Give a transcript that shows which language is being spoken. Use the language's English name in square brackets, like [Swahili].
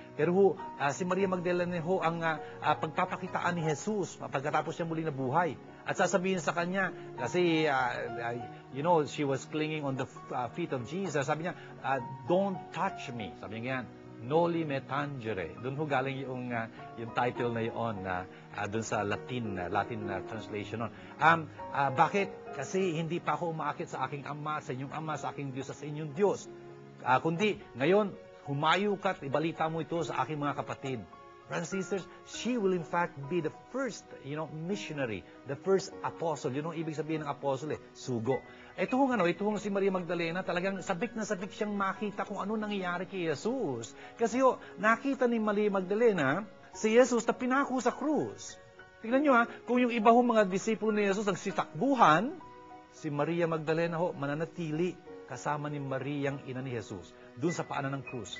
[Filipino] Pero si Maria Magdalena ang pagpapakitaan ni Jesus pagkatapos niya muli na buhay. At sasabihin sa kanya, kasi, [English] she was clinging on the feet of Jesus. [Filipino] Sabi niya, [English] don't touch me. [Filipino] Sabi niya yan. [Latin] Noli me tangere. [Filipino] Doon ho galing yung title na yun, doon sa Latin translation nun. Bakit? Kasi hindi pa ako umaakit sa aking ama, sa inyong ama, sa aking Diyos, sa inyong Diyos. Kundi, ngayon, humayo ka at ibalita mo ito sa aking mga kapatid. [English] Brothers and sisters, she will in fact be the first, missionary, the first apostle. [Filipino] Yun ang ibig sabihin ng apostle, sugo. Ito hong si Maria Magdalena, talagang sabik na sabik siyang makita kung ano nangyayari kay Jesus. Kasi nakita ni Maria Magdalena si Jesus na pinako sa krus. Tingnan nyo kung yung iba mga disipulo ni Jesus nagsitakbuhan, si Maria Magdalena mananatili kasama ni Mariang ina ni Jesus doon sa paanan ng krus.